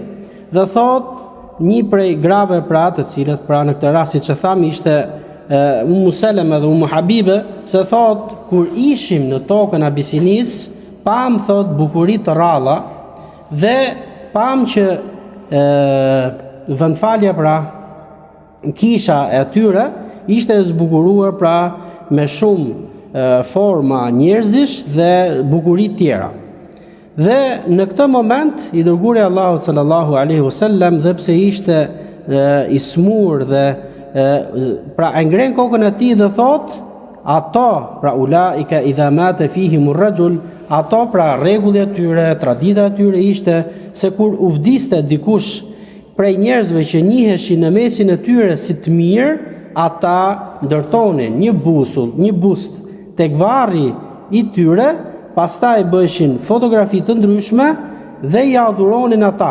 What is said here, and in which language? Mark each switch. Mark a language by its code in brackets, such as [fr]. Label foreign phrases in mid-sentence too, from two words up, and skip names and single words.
[sq] Dhe thot një prej grave pra, të cilët pra në këtë rast që tham ishte Ummu Salama dhe Ummu Habibe, se thot kur ishim në tokën e Abisinis, pam thot bukuri të ralla, dhe pam që vëndfalja pra kisha e atyre ishte e zbukuruar pra me shumë forma njerëzish dhe bukuri tjera. Dhe në këtë moment i dërguari Allahu [ar] صلى الله عليه وسلم, [sq] dhe pse ishte i smur dhe pra e ngren kokën e tij dhe thot, ato pra [ar] أولئك إذا مات فيهم الرجل, [sq] ato pra rregulli e tyre, tradita e tyre ishte se kur u vdiste dikush prej njerëzve që njiheshin në mesin e tyre si të mirë, ata ndërtonin një bust tek varri i tyre, pastaj bëheshin fotografi të ndryshme dhe i adhuronin ata.